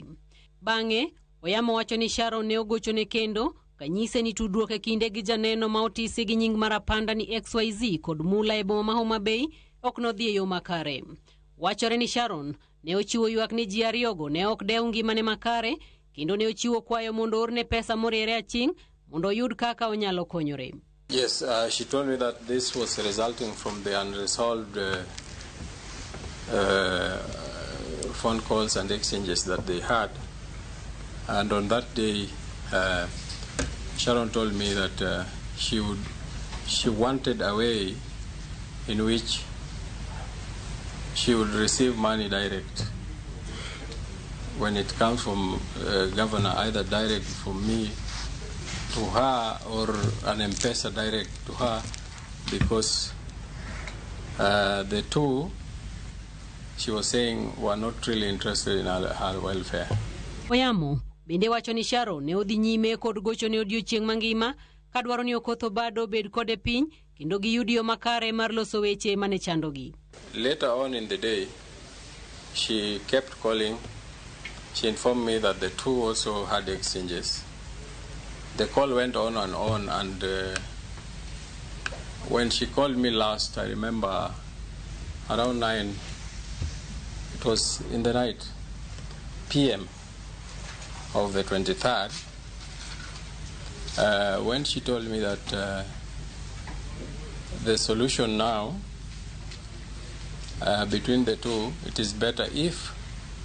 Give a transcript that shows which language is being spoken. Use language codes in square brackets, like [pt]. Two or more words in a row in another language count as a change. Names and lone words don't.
[luo] Bang'e Oyamo wacho ni Sharon ne ogochone kendo kanyise ni tudruok e kinde gi janeno ma otisi gi nying marapanda ni XYZ kod mula e boma ma Homabay ok nodhi e yo makare. Wachore ni Sharon ne ochiwo ywak ni ji ariyogo ne ok dew ngimane makare, kendo ne ochiwo kwayo mondo orne pesa moriere aching' mondo oyud kaka onyalo konyore. [en] Yes, she told me that this was resulting from the unresolved phone calls and exchanges that they had. And on that day, Sharon told me that she wanted a way in which she would receive money direct when it comes from governor, either direct from me to her or an M-Pesa direct to her, because the two, she was saying, were not really interested in her welfare. [luo] Oyamo bende wacho ni Sharon ne odhi nyime kod gocho ne odiochieng' mangima kadwaro ni Okoth Obado bed kode piny kendo giyudi yo makare mar loso weche mane chandogi. [en] Later on in the day, she kept calling. She informed me that the two also had exchanges. The call went on, and when she called me last, I remember around 9, it was in the night, PM of the 23rd, when she told me that the solution now between the two, it is better if